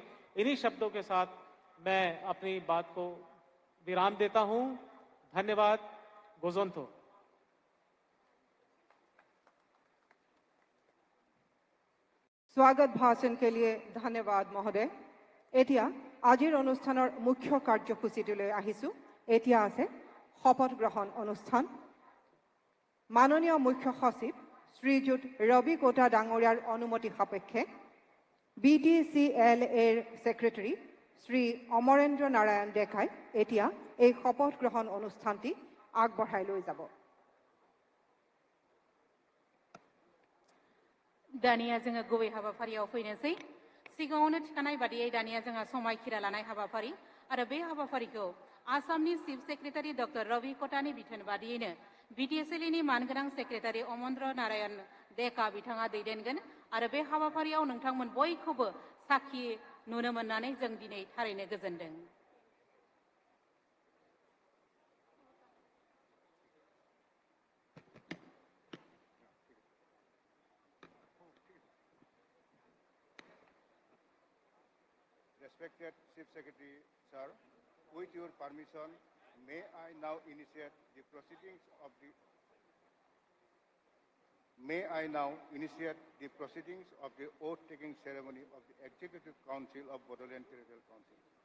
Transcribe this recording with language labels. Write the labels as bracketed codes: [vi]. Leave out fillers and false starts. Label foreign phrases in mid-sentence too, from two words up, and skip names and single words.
[hi] इन्हीं शब्दों के साथ मैं अपनी बात को विराम देता हूं। धन्यवाद। गोजोन्तो। स्वागत भाषण के लिए धन्यवाद महोदय। [as] এতিয়া আজিৰ অনুষ্ঠানৰ মুখ্য কাৰ্যসূচীলৈ আহিছো। এতিয়া আছে শপথ গ্ৰহণ অনুষ্ঠান। মাননীয় মুখ্য সচিব শ্ৰীযুত ৰবি কোটা ডাঙৰীয়াৰ অনুমতি সাপেক্ষে BTCL এৰ সেক্ৰেটাৰী শ্ৰী অমৰেন্দ্ৰ নাৰায়ণ ডেকাই এতিয়া এই শপথ গ্ৰহণ অনুষ্ঠানটি আগবঢ়াই লৈ যাব। [brx] दानिया जोङो गुबै हाबाफारियाव फैनोसै। सिगाङावनो थिखानाय बादियै दानिया जोंहा समायखिरा लानाय हाबाफारि आरो बे हाबाफारिखौ आसामनि [en] chief secretary [brx] डक्टर रवि कोटानि बिथोन बादियैनो BTCLनि मानगोनां सेक्रेटारि अमरेन्द्र नारायण डेका बिथाङा दैदेनगोन आरो बे हाबाफारियाव नोंथांमोन बयखौबो साखि नुनो मोननानै जों दिनै थारैनो गोजोनदों। [en] Respected Chief Secretary, sir, with your permission, may I now initiate the proceedings of the oath-taking ceremony of the Executive Council of Bodoland Territorial Council.